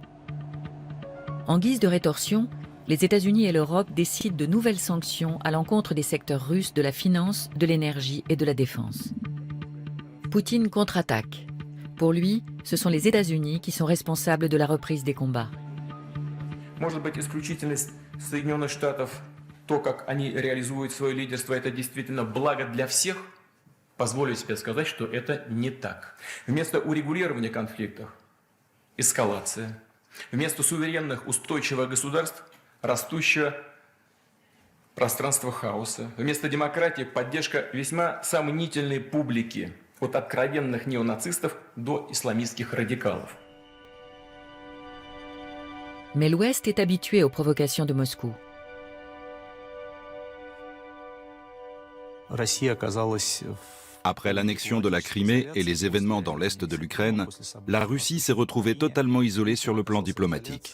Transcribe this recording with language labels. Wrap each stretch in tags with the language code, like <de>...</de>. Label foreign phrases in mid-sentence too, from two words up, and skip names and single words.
<fr>En guise de rétorsion, les États-Unis et l'Europe décident de nouvelles sanctions à l'encontre des secteurs russes de la finance, de l'énergie et de la défense. Poutine contre-attaque. Pour lui, ce sont les États-Unis qui sont responsables de la reprise des combats.</fr> <ru>Может быть, исключительность Соединенных Штатов, то, как они реализуют свое лидерство, это действительно благо для всех? Позволю себе сказать, что это не так. Вместо урегулирования конфликтов – эскалация. Вместо суверенных устойчивых государств – растущее пространство хаоса. Вместо демократии поддержка весьма сомнительной публики, от откровенных неонацистов до исламистских радикалов.</ru> <fr>Mais l'Ouest est habitué aux provocations de Moscou. Après l'annexion de la Crimée et les événements dans l'est de l'Ukraine, la Russie s'est retrouvée totalement isolée sur le plan diplomatique.</fr>